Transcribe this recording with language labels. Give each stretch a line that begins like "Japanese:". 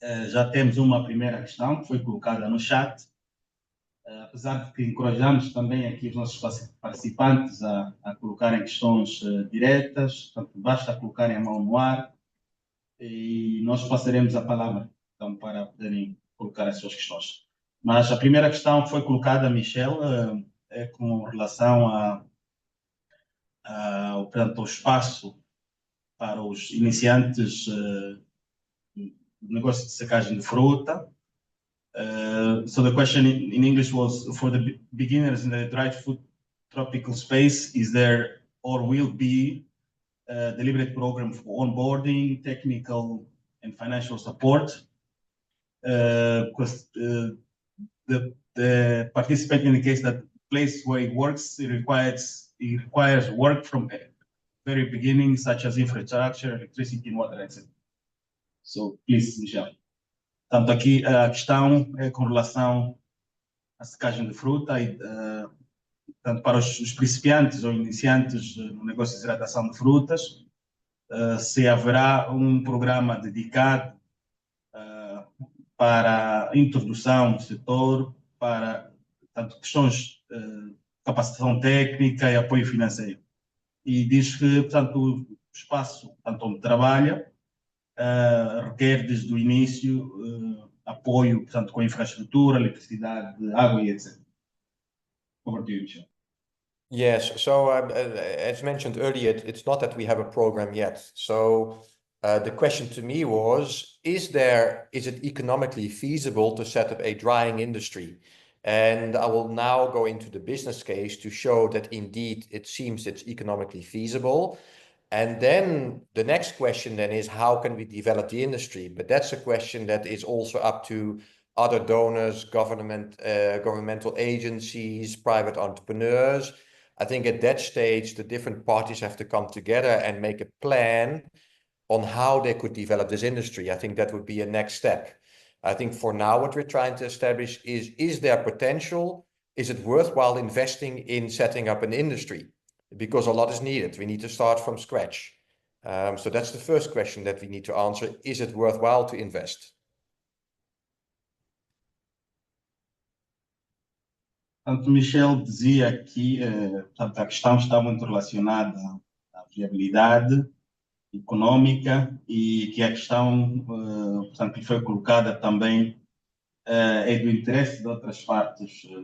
Portuguese: Já temos uma primeira questão que foi colocada no chat. Apesar de que encorajamos também aqui os nossos participantes a colocarem questões diretas, portanto, basta colocarem a mão no ar e nós passaremos a palavra então, para poderem colocar as suas questões. Mas a primeira questão foi colocada, Michel, com relação portanto, ao espaço para os iniciantes do negócio de secagem de fruta.
English: So the question in English was, for the beginners in the dried fruit tropical space, is there or will be a deliberate program for onboarding, technical and financial support? Because the participant indicates that the place where it works, it requires work from the very beginning, such as infrastructure, electricity, and water, etc. So please, Michel.
Portuguese: Portanto, aqui a questão é com relação à secagem de fruta e, portanto, para os principiantes ou iniciantes no negócio de hidratação de frutas, se haverá um programa dedicado para a introdução do setor, para, portanto, questões de capacitação técnica e apoio financeiro. E diz que, portanto, o espaço, portanto, onde trabalha, requer desde o início apoio, portanto, com infraestrutura, eletricidade, água e etc.
English: Over to you, Michel. Yes, so as mentioned earlier, it's not that we have a program yet. So The question to me was, is it economically feasible to set up a drying industry? And I will now go into the business case to show that indeed it seems it's economically feasible. And then the next question then is, how can we develop the industry? But that's a question that is also up to other donors, governmental agencies, private entrepreneurs. I think at that stage, the different parties have to come together and make a plan on how they could develop this industry. I think that would be a next step. I think for now, what we're trying to establish is there potential? Is it worthwhile investing in setting up an industry? Because a lot is needed. We need to start from scratch. So that's the first question that we need to answer. Is it worthwhile to invest?
Portuguese: Portanto, Michel dizia que portanto, a questão está muito relacionada à viabilidade econômica e que a questão, portanto, que foi colocada também é do interesse de outras partes,